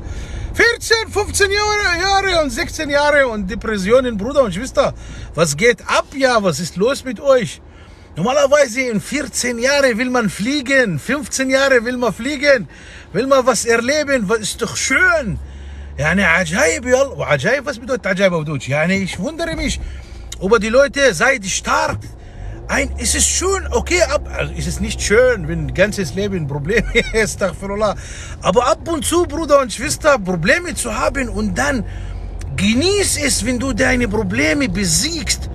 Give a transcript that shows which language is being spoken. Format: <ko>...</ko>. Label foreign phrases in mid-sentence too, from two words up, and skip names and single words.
<de>14, 15 Jahre und 16 Jahre und Depressionen, Bruder und Schwester. Was geht ab, ja? Was ist los mit euch? Normalerweise in 14 Jahren will man fliegen, 15 Jahre will man fliegen, will man was erleben, was ist doch schön.</de> <ar>Yani عجائب يلا. وعجائب,</ar> <de>was bedeutet عجائب auf Deutsch? Yani ich wundere mich über die Leute, seid stark. Es ist schön, okay, also es ist nicht schön, wenn ein ganzes Leben Probleme ist, aber ab und zu, Bruder und Schwester, Probleme zu haben und dann genieß es, wenn du deine Probleme besiegst.</de>